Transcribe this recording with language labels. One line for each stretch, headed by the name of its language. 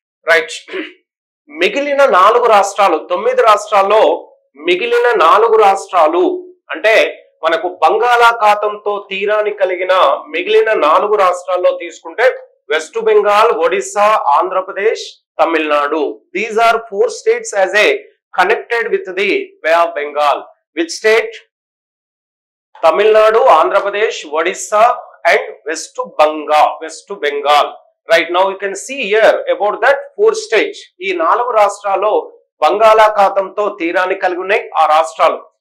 Telugu: Right, మిగిలిన 4 రాష్ట్రాలు 9 రాష్ట్రాల్లో మిగిలిన 4 రాష్ట్రాలు అంటే మనకు బంగాళాఖాతంతో తీరాన్ని కలిగిన మిగిలిన 4 రాష్ట్రాల్లో తీసుకుంటే west Bengal, Odisha, Andhra Pradesh, Tamil Nadu.
English: These are 4 states as a connected with the Bay of Bengal. Which state? Tamil Nadu, Andhra Pradesh, Odisha and West Bengal. Right, now you can see here about that 4 states.
Telugu: ఈ 4 రాష్ట్రాల్లో బంగాళాఖాతంతో తీరాన్ని కలిగి ఉన్నాయి ఆ రాష్ట్రాలు.